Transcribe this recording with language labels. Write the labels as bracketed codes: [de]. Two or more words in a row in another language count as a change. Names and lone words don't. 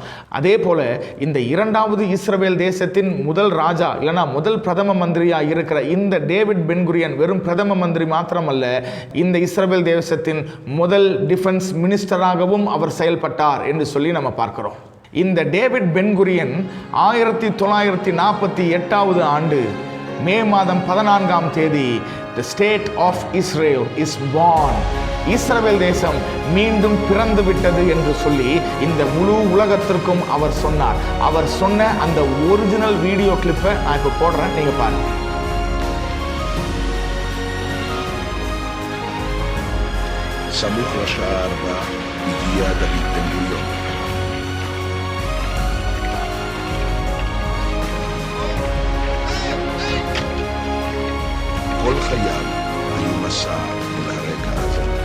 [ta] அதே போல இந்த இரண்டாவது இஸ்ரவேல் தேசத்தின் முதல் ராஜா இல்லைனா முதல் பிரதம மந்திரியா இருக்கிற இந்த டேவிட் பென்குரியன் வெறும் பிரதம மந்திரி மாத்திரமல்ல, இந்த இஸ்ரவேல் தேசத்தின் முதல் [en] defense ministerஆகவும் [ta] அவர் செயல்பட்டார் என்று சொல்லி நம்ம பார்க்கிறோம். இந்த டேவிட் பென்குரியன் 1948வது ஆண்டு மே மாதம் 14ஆம் தேதி [en] the state of Israel is born. [ta] இஸ்ரவேல் தேசம் மீண்டும் பிறந்து விட்டது என்று சொல்லி இந்த முழு உலகத்திற்கும் அவர் சொன்னார். அவர் சொன்ன அந்த [en] original video clipஐ [ta] நான் இப்போ போடுறேன், நீங்க பாருங்க. [he] סמוך לשעה 4 הגיע דוד בן-גוריון. כל חייו היו מסע אל הרקע הזה.